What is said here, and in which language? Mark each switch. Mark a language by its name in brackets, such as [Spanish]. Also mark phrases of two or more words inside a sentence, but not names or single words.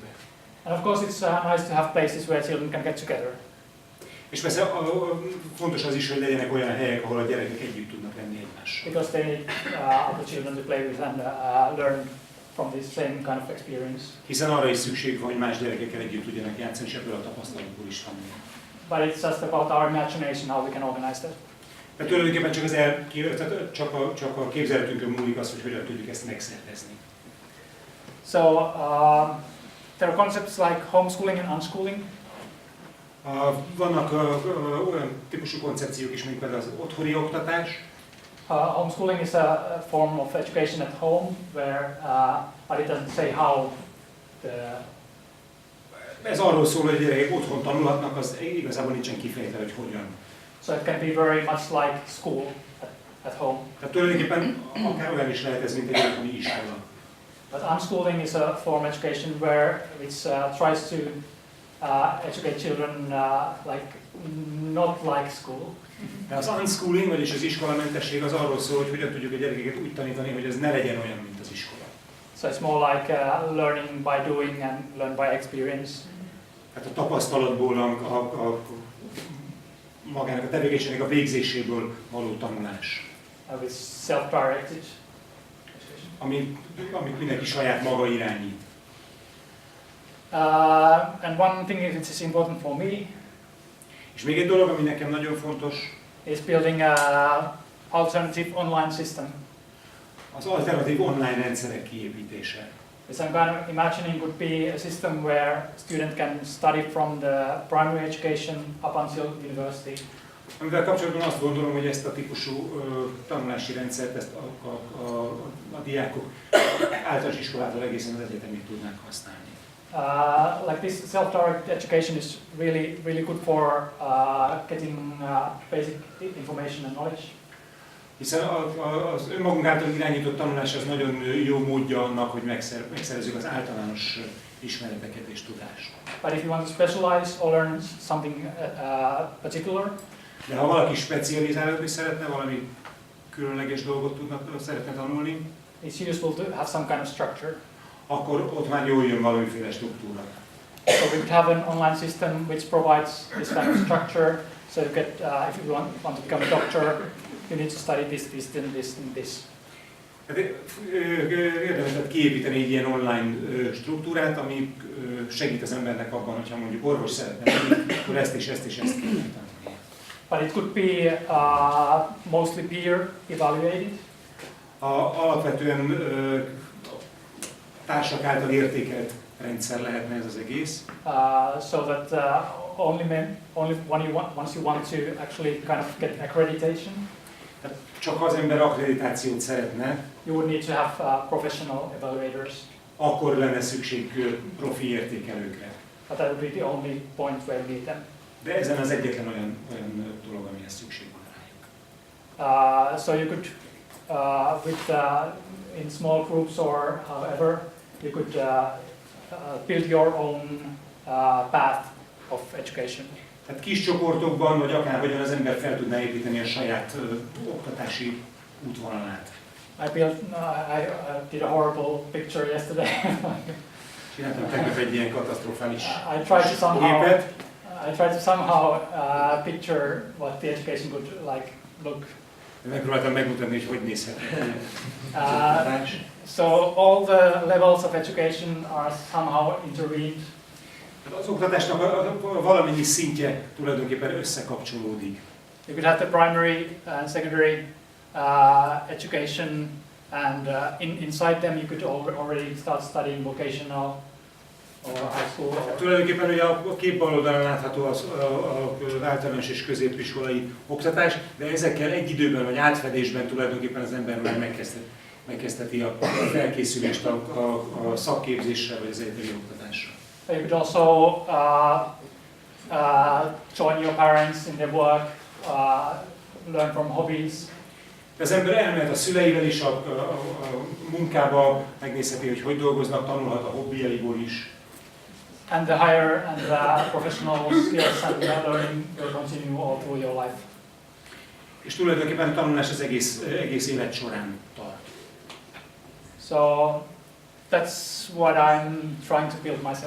[English] And of course it's nice to have places where children can get together. [Hungarian] És persze fontos az is, hogy legyenek olyan helyek, ahol a gyerekek együtt tudnak lenni egymással. [English] Because they need other children to play with and learn from this same kind of experience. [Hungarian] Hiszen arra is szükség van, hogy más gyerekekkel együtt tudjanak játszani, és ebből a tapasztalatból is tanulni. [English] But it's just about our imagination how we can organize that. [Hungarian] De tulajdonképpen csak a képzeletünkön múlik az, hogy hogyan tudjuk ezt megszervezni. [English] So there are concepts like homeschooling and unschooling. [Hungarian] Vannak olyan típusú koncepciók is, mint például az otthoni oktatás. [English] Homeschooling is a form of education at home where but it doesn't say how [Hungarian] Ez arról szól, hogy a gyerekek otthon tanulhatnak, az igazából nincsen kifejtve, hogy hogyan. [English] So it can be very much like school at home. [Hungarian] Tehát tulajdonképpen akár olyan is lehet ez, mint egy otthoni iskola. [English] But unschooling is a form of education which tries to educate children like not like school. [Hungarian] De az unschooling, vagyis az iskolamentesség az arról szól, hogy hogyan tudjuk a gyerekeket úgy tanítani, hogy ez ne legyen olyan, mint az iskola. [English] So it's more like learning by doing and learn by experience. [Hungarian] Tehát a tapasztalatból, magának a tevékenységnek a végzéséből való tanulás. [English] With self-directed. [Hungarian] Amit mindenki saját maga irányít. [English] And one thing which is important for me. [Hungarian] És még egy dolog, ami nekem nagyon fontos, [English] is building an alternative online system. [Hungarian] Az alternatív online rendszerek kiépítése. [English] So I'm kind of imagining would be a system where students can study from the primary education up until university. [Hungarian] Amivel kapcsolatban azt gondolom, hogy ezt a típusú tanulási rendszert, ezt a diákok általános iskolától egészen az egyetemig tudnák használni. [English] Like this self-directed education is really good for getting basic information and knowledge. [Hungarian] Hiszen az önmagunk által irányított tanulás az nagyon jó módja annak, hogy megszerezzük az általános ismereteket és tudást. [English] But if you want to specialize or learn something particular, [Hungarian] De ha valaki specializálódni szeretne, valami különleges dolgot szeretne tanulni, [English] it's useful to have some kind of structure. [Hungarian] akkor ott már jól jön valamiféle struktúra. [English] So we could have an online system which provides this kind of structure. So you get, if you want to become a doctor, you need to study this, this, and this, and this. [Hungarian] Érdemes lett kiépíteni egy ilyen online struktúrát, ami segít az embernek abban, hogyha mondjuk orvos szeretne lenni, akkor ezt és ezt és ezt kell tanulni. [English] But it could be mostly peer evaluated. [Hungarian] Alapvetően társak által értékelt rendszer lehetne ez az egész. [English] So that only once you want to actually kind of get accreditation, [Hungarian] Tehát csak az ember akkreditációt szeretne, [English] you would need to have professional evaluators. [Hungarian] akkor lenne szükség profi értékelőkre. [English] But that would be the only point where you need them. [Hungarian] De ezen az egyetlen olyan dolog, amihez szükség van rájuk. [English] So you could, in small groups or however, you could build your own path of education. [Hungarian] Tehát kis csoportokban, vagy akárhogyan az ember fel tudná építeni a saját oktatási útvonalát. [English] I did a horrible picture yesterday. [Hungarian] Csináltam tegnap egy ilyen katasztrofális [English] I tried to somehow picture what the education would look. [Hungarian] Megpróbáltam megmutatni, hogy nézhet oktatás. [English] So all the levels of education are somehow intervened. [Hungarian] Az oktatásnak valamennyi szintje tulajdonképpen összekapcsolódik. [English] You could have the primary and secondary education, and inside them you could already start studying vocational or high school. [Hungarian] Tulajdonképpen ugye a kép bal oldalon látható az általános és középiskolai oktatás, de ezekkel egy időben vagy átfedésben tulajdonképpen az ember már megkezdheti a felkészülést a szakképzésre vagy az egyetemi oktatásra. [English] You could also join your parents in their work, learn from hobbies. [Hungarian] Az ember elmehet a szüleivel is a munkába, megnézheti, hogy dolgoznak, tanulhat a hobbiaiból is. [English] And the higher and the professional skills and learning will continue all through your life. [Hungarian] És tulajdonképpen a tanulás az egész élet során tart. [English] So that's what I'm trying to build myself.